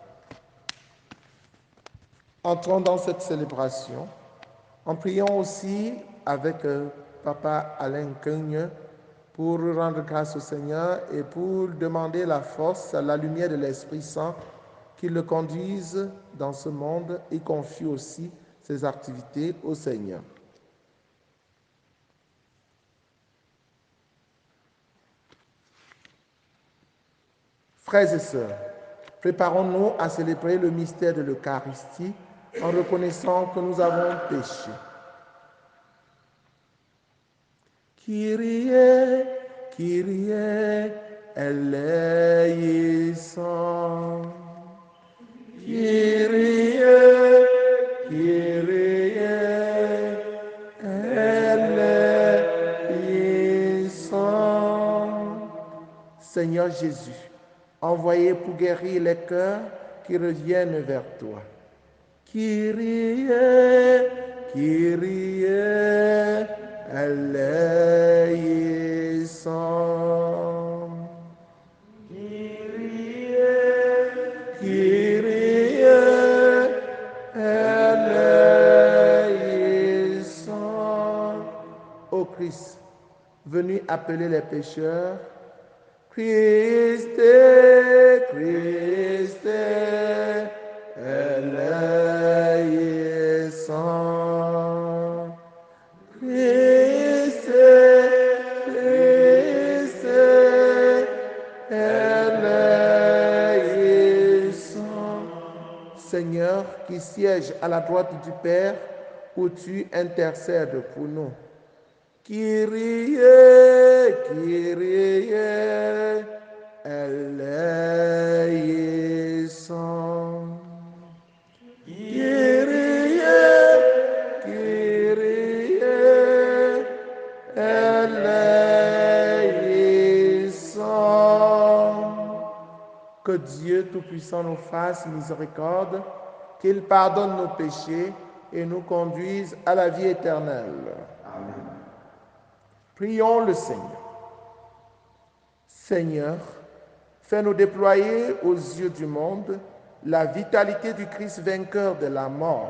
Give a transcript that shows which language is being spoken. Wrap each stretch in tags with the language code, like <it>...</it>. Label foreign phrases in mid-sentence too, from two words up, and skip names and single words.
<fr>Entrons dans cette célébration en priant aussi avec Papa Alain Cogne pour rendre grâce au Seigneur et pour demander la force, la lumière de l'Esprit Saint qui le conduise dans ce monde et confie aussi ses activités au Seigneur. Frères et sœurs, préparons-nous à célébrer le mystère de l'Eucharistie en reconnaissant que nous avons péché.</fr> <el>Κύριε, Κύριε, ελέησον. Κύριε, Κύριε, ελέησον.</el> <fr>Seigneur Jésus, envoyé pour guérir les cœurs qui reviennent vers toi.</fr> <el>Κύριε, Κύριε, ελέησον. Κύριε, Κύριε, ελέησον.</el> <fr>Ô Christ, venu appeler les pécheurs,</fr> <el>Χριστέ Χριστέ, ελέησον. Χριστέ, Χριστέ, ελέησον.</el> <fr>Seigneur, qui siège à la droite du Père, où tu intercèdes pour nous.</fr> <el>Κύριε, Κύριε, ελέησον. Κύριε, Κύριε, ελέησον.</el> <fr>Que Dieu Tout-Puissant nous fasse miséricorde, qu'il pardonne nos péchés et nous conduise à la vie éternelle. Amen. Prions le Seigneur. Seigneur, fais-nous déployer aux yeux du monde la vitalité du Christ vainqueur de la mort.</fr>